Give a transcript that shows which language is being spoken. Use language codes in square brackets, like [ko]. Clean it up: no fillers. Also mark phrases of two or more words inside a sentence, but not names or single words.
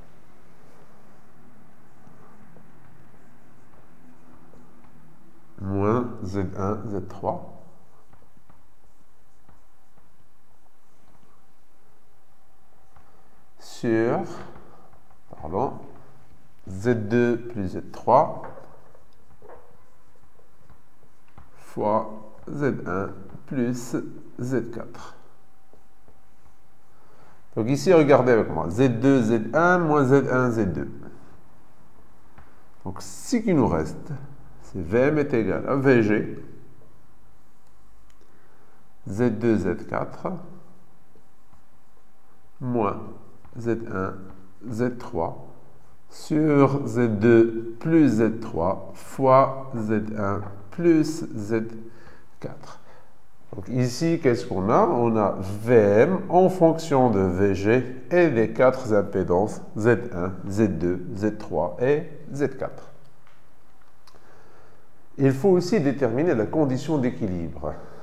[fr] Moins Z1 Z3 sur Z2 plus Z3 fois Z1 plus Z4. Donc ici, regardez avec moi. Z2, Z1 moins Z1, Z2. Donc ce qui nous reste, c'est VM est égal à VG Z2, Z4 moins Z1, Z3 sur Z2 plus Z3 fois Z1 plus Z4. Donc ici, qu'est-ce qu'on a? On a VM en fonction de VG et les 4 impédances Z1, Z2, Z3 et Z4. Il faut aussi déterminer la condition d'équilibre.